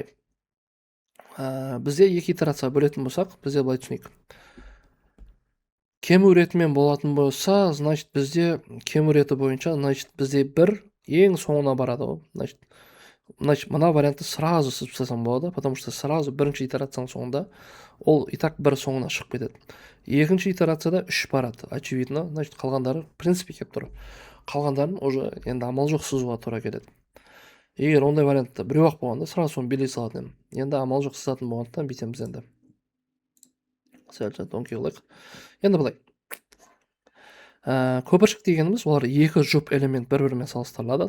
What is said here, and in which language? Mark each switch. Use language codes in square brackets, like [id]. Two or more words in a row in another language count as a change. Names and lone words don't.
[kk] Бізде екі итерация бөлетін болсақ, бізде былай түсінейік. Кему ретімен болатын болса, значит, бізде кему реті бойынша, значит, бізде бір ең соңына барады. Значит, мына вариантты сразу сызып тастасам болады, [ru] потому что сразу [kk] бірінші итерацияның соңында ол [ru] и так [kk] бір соңына шығып кетеді. Екінші итерацияда 3 барады, [ru] очевидно. Значит, [kk] қалғандары [ru] в принципе [kk] кеп тұр. Қалғандарын уже енді амал жоқ сызуға тура келеді. Егер ондай вариантта біреу-ақ болғанда сразу соны билей салатын. Енді амал жоқ сызатын болғандықтан бүйтеміз енді. Сәл оңкей қылайық. Енді былай. Көпіршік дегеніміз олар екі жұп элемент бір-бірімен салыстырылады.